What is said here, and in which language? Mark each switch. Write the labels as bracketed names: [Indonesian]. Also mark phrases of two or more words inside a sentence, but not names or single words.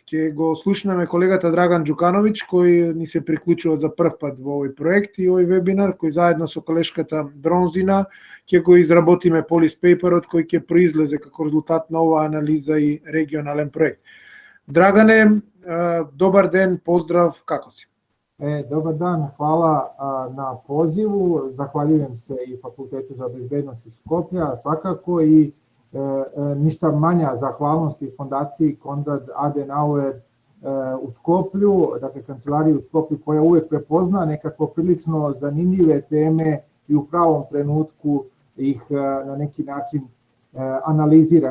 [Macedonian] Ќе го слушнеме колегата Драган Џукановиќ кој ни се приклучува за прв пат во овој проект и овој вебинар, кој заедно со колешката Дронзина ќе го изработиме [English] policy paper [Macedonian] кој ќе произлезе како резултат на оваа анализа и регионален проект. Драгане, добар ден, поздрав, како си? [Serbian] Dobar dan, hvala na pozivu, zahvaljujem se i Fakultetu za bezbednost iz Skoplja, svakako i ništa manja zahvalnost i fondaciji Konrad Adenauer u Skoplju, dakle kancelariji u Skoplju koja uvek prepozna nekako prilično zanimljive teme i u pravom trenutku ih na neki način analizira.